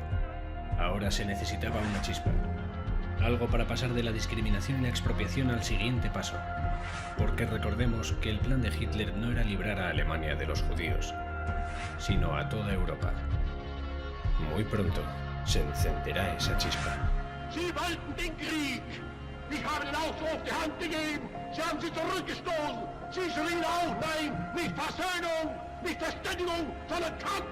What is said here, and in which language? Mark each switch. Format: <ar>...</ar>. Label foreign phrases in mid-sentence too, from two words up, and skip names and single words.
<es>Ahora se necesitaba una chispa, algo para pasar de la discriminación y la expropiación al siguiente paso, porque recordemos que el plan de Hitler no era librar a Alemania de los judíos, sino a toda Europa. Muy pronto se encenderá esa chispa.</es> <de>Sie wollten den Krieg. Ich habe den Aufruf die Hand gegeben. Sie haben sie zurückgestoßen. Sie schrien auf, nein, nicht Versöhnung, nicht Verständigung, sondern Kampf.</de>